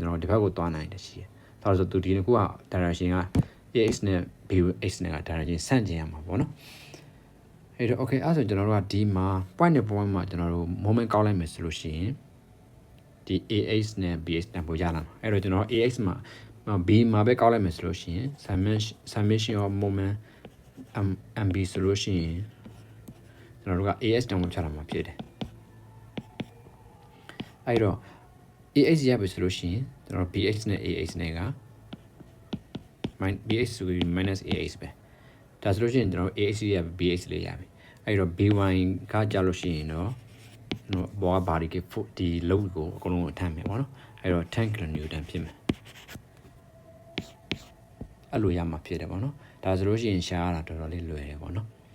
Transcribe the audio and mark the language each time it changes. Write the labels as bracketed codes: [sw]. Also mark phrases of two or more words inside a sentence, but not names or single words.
[my] ကျွန်တော်ဒီဘက်ကိုသွားနိုင်တယ်ရှိတယ်ဒါဆိုသူဒီတစ်ခုက direction က AX နဲ့ BX နဲ့က direction ဆန့်ကျင်ရမှာပေါ့နော်အဲ့တော့ okay အဲ့ဆိုကျွန်တော်တို့ကဒီမှာ point နဲ့ point မှာကျွန်တော်တို့ moment ကောက်လိုက်မယ်ဆိုလို့ရှိရင်ဒီ AX နဲ့ BX နဲ့ပို့ရလာမှာအဲ့တော့ကျွန်တော် AX မှာ B မှာပဲကောက်လိုက်မယ်ဆိုလို့ရှိရင် [en] summation of moment MB [my] ဆိုလို့ရှိရင်ကျွန်တော်တို့က AX တောင်မှဖြတ်လာမှာဖြစ်တယ် အဲ့တော့ AX ရပြီဆိုလို့ရှိရင်ကျွန်တော် BX နဲ့ AX နဲ့ကBX ဆိုပြီး -AX ပဲဒါဆိုလို့ရှိရင်ကျွန်တော် AX ရ BX လေးရပြီအဲ့တော့ B1 ကကြာလို့ရှိရင်တော့ဘောကဘာဒီကေဒီ load ကိုအကုန်လုံးထမ်းမယ်ပေါ့နော်အဲ့တော့10 kN ဖြစ်မယ်အဲ့လိုရမှာဖြစ်တယ်ပေါ့နော်ဒါဆိုလို့ရှိရင်ရှားရတာတော်တော်လေးလွယ်တယ်ပေါ့နော်